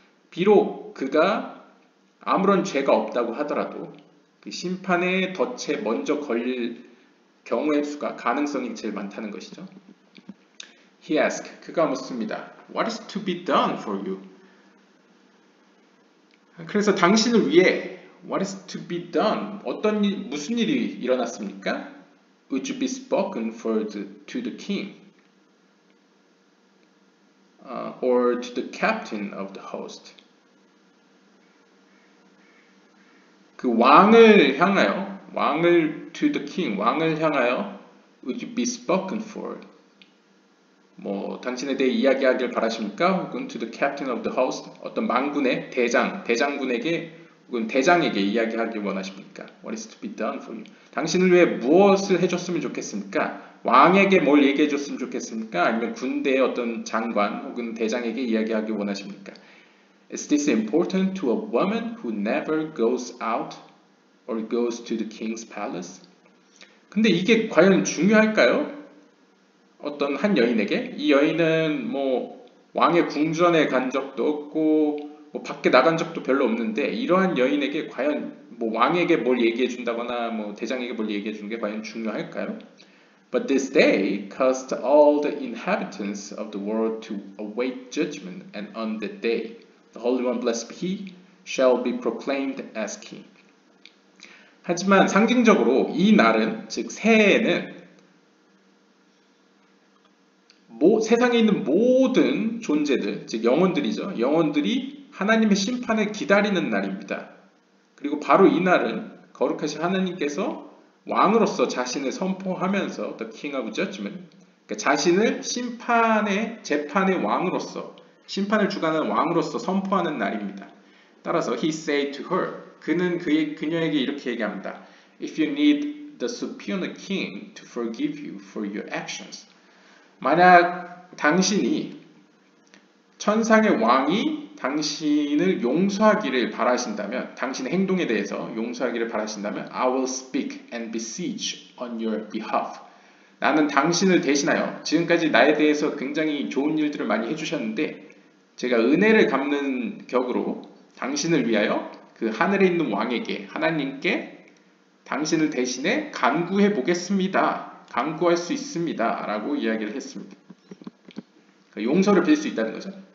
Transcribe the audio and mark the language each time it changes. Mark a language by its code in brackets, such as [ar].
[ko] 비록 그가 아무런 죄가 없다고 하더라도 그 심판의 덫에 먼저 걸릴 경우의 수가 가능성이 제일 많다는 것이죠. [en] He asked, [ko] 그가 묻습니다. [en] What is to be done for you? [ko] 그래서 당신을 위해 [en] What is to be done? [ko] 무슨 일이 일어났습니까? [en] Would you be spoken for to the king? Or to the captain of the host? [ko] 그 왕을 향하여, [en] to the king, [ko] 왕을 향하여 [en] Would you be spoken for? [ko] 뭐 당신에 대해 이야기하길 바라십니까? 혹은 [en] to the captain of the host, [ko] 어떤 망군의 대장군에게 혹은 대장에게 이야기하길 원하십니까? [en] What is to be done for you? [ko] 당신을 위해 무엇을 해줬으면 좋겠습니까? 왕에게 뭘 얘기해줬으면 좋겠습니까? 아니면 군대의 어떤 장관 혹은 대장에게 이야기하길 원하십니까? [en] Is this important to a woman who never goes out or goes to the king's palace? [ko] 근데 이게 과연 중요할까요? 어떤 한 여인에게? 이 여인은 뭐 왕의 궁전에 간 적도 없고 뭐 밖에 나간 적도 별로 없는데 이러한 여인에게 과연 뭐 왕에게 뭘 얘기해 준다거나 뭐 대장에게 뭘 얘기해 주는 게 과연 중요할까요? [en] But this day caused all the inhabitants of the world to await judgment, and on that day the Holy One, blessed be He, shall be proclaimed as King. [ko] 하지만 상징적으로 이 날은, 즉 새해에는 세상에 있는 모든 존재들, 즉 영혼들이죠. 영혼들이 하나님의 심판을 기다리는 날입니다. 그리고 바로 이 날은 거룩하신 하나님께서 왕으로서 자신을 선포하면서 [en] The King of Judgment, [ko] 그러니까 자신을 재판의 왕으로서, 심판을 주관하는 왕으로서 선포하는 날입니다. 따라서 [en] He said to her, [ko] 그는 그녀에게 이렇게 얘기합니다. [en] If you need the superior king to forgive you for your actions, [ko] 만약 당신이 천상의 왕이 당신을 용서하기를 바라신다면, [en] 당신의 행동에 대해서 용서하기를 바라신다면 I will speak and beseech on your behalf. [ko] 나는 당신을 대신하여, 지금까지 나에 대해서 굉장히 좋은 일들을 많이 해주셨는데 제가 은혜를 갚는 격으로 당신을 위하여 그 하늘에 있는 왕에게, 하나님께 당신을 대신해 간구해 보겠습니다. 간구할 수 있습니다. 라고 이야기를 했습니다. 용서를 빌 수 있다는 거죠.